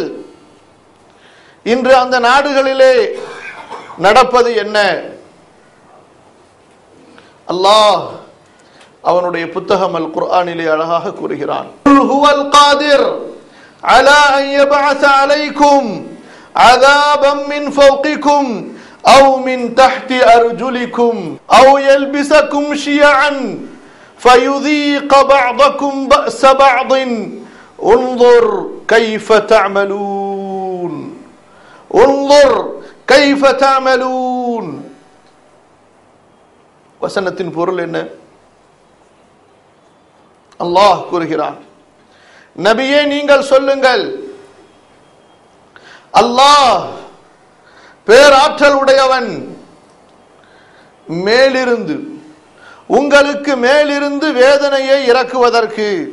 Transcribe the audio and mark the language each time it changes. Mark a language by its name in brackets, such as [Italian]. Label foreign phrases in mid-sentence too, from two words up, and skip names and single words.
[Tamil] இன்று அந்த நாடுகளிலே நடப்பது என்ன? அல்லாஹ் அவனுடைய புத்தகம் அல் குர்ஆனிலே அழகாக கூறுகிறான். [Arabic] هو القادر على أن يبعث عليكم عذابا من فوقكم أو من تحت أرجلكم أو يلبسكم شيعا فيذيق بعضكم بأس بعض انظر كيف تعملون انظر كيف تعملون. [Tamil] வசனத்தின் பொருள் என்ன? அல்லாஹ் கூறுகிறான், நபியே நீங்கள் சொல்லுங்கள், அல்லாஹ் பேராற்றல் உடையவன், மேலிருந்து உங்களுக்கு மேலிருந்து வேதனையை இறக்குவதற்கு